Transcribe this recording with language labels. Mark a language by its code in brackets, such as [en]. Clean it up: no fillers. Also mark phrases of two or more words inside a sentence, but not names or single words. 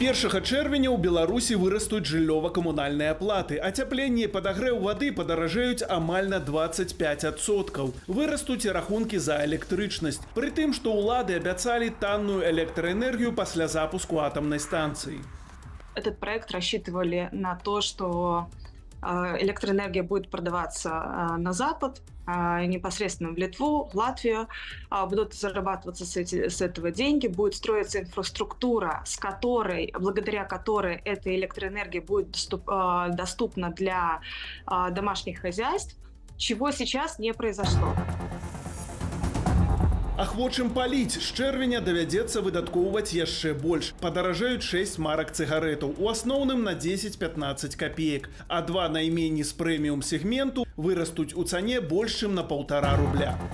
[be] З 1 чэрвеня ў Беларусі вырастуць жыллёва-камунальныя аплаты, ацяпленне і падагрэў вады падаражэюць амаль на 25%. Вырастуць і рахункі за электрычнасць, пры тым, што ўлады абяцалі танную электраэнергію пасля запуску атамнай станцыі. [ru] Этот проект рассчитывали на то, что электроэнергия будет продаваться на Запад, непосредственно в Литву, в Латвию, будут зарабатываться с этого деньги, будет строиться инфраструктура, благодаря которой эта электроэнергия будет доступна для домашних хозяйств, чего сейчас не произошло. [be] Ахвочым паліць з чэрвеня давядзецца выдаткоўваць яшчэ больш. Падаражаюць 6 марак цыгарэтаў, у асноўным на 10-15 копеек, а 2 найменні з прэміум сегменту вырастуць у цане больш чым на 1,5 рубля.